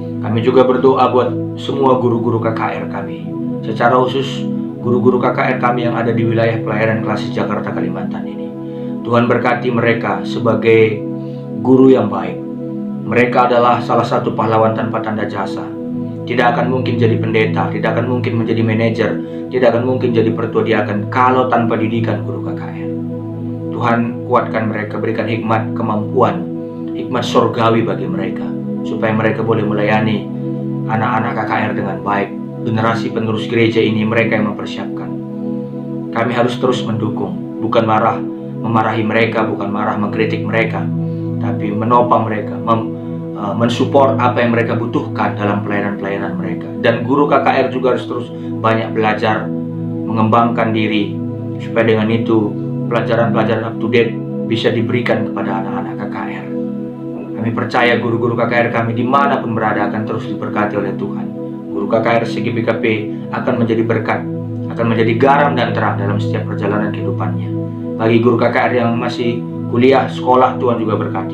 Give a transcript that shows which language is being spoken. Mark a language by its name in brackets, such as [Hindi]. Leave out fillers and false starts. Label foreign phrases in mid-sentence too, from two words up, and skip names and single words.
[Indonesian] Kami juga berdoa buat semua guru-guru KKR kami, secara khusus guru-guru KKR kami yang ada di wilayah pelayanan Klasis Jakarta Kalimantan ini. Tuhan berkati mereka sebagai guru yang baik. Mereka adalah salah satu pahlawan tanpa tanda jasa. Tidak akan mungkin jadi pendeta, tidak akan mungkin menjadi manajer, tidak akan mungkin jadi pertua diaken kalau tanpa didikan guru KKR. Tuhan kuatkan mereka, berikan hikmat, kemampuan, hikmat surgawi bagi mereka, supaya mereka boleh melayani anak-anak KKR dengan baik. Generasi penerus gereja ini mereka yang mempersiapkan. Kami harus terus mendukung, bukan memarahi mereka, bukan marah mengkritik mereka, tapi menopang mereka, mensupport apa yang mereka butuhkan dalam pelayanan-pelayanan mereka. Dan guru KKR juga harus terus banyak belajar, mengembangkan diri, supaya dengan itu pelajaran-pelajaran [English] up to date [Indonesian] bisa diberikan kepada anak-anak KKR. Kami percaya guru-guru KKR kami dimanapun berada akan terus diberkati oleh Tuhan. Guru KKR CGBKP akan menjadi berkat, akan menjadi garam dan terang dalam setiap perjalanan kehidupannya. Bagi guru KKR yang masih kuliah, sekolah, Tuhan juga berkati.